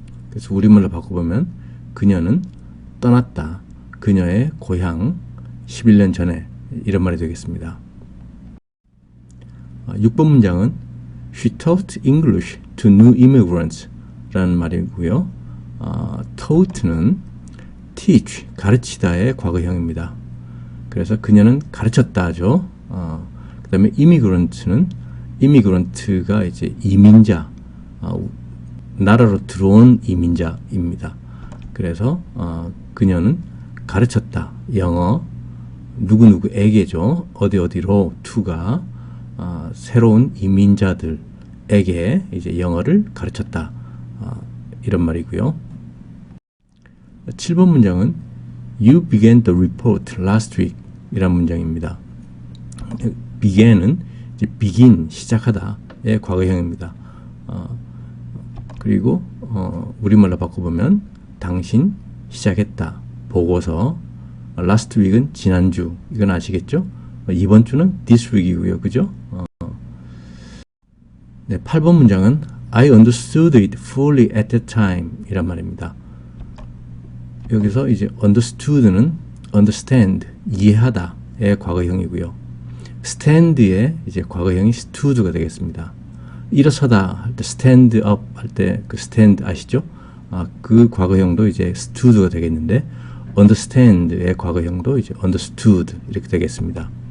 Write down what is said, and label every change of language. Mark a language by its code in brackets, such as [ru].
[ko] 그래서 우리말로 바꿔보면 그녀는 떠났다. 그녀의 고향 11년 전에 이런 말이 되겠습니다. 6번 문장은 [en] She taught English to new immigrants [ko] 라는 말이고요. taught는 teach, 가르치다의 과거형입니다. 그래서 그녀는 가르쳤다죠. 그 다음에 immigrant는 immigrant가 이제 이민자, 나라로 들어온 이민자입니다. 그래서 그녀는 가르쳤다. 영어 누구누구에게죠. 어디로 to가 새로운 이민자들에게 이제 영어를 가르쳤다. 이런 말이고요. 7번 문장은 [en] You began the report last week [ko] 이란 문장입니다. began은 이제 begin, 시작하다의 과거형입니다. 그리고 우리말로 바꿔보면 당신 시작했다. 보고서 [en] last week [ko] 은 지난주. 이건 아시겠죠? 이번 주는 [en] this week [ko] 이고요. 그죠? 네, 8번 문장은 [en] I understood it fully at that time [ko] 이란 말입니다. 여기서 이제 understood는 understand, 이해하다의 과거형이고요. stand의 이제 과거형이 stood가 되겠습니다. 일어서다 할 때 [en] stand up [ko] 할 때 그 stand 아시죠? 그 과거형도 이제 stood가 되겠는데 understand의 과거형도 이제 understood 이렇게 되겠습니다.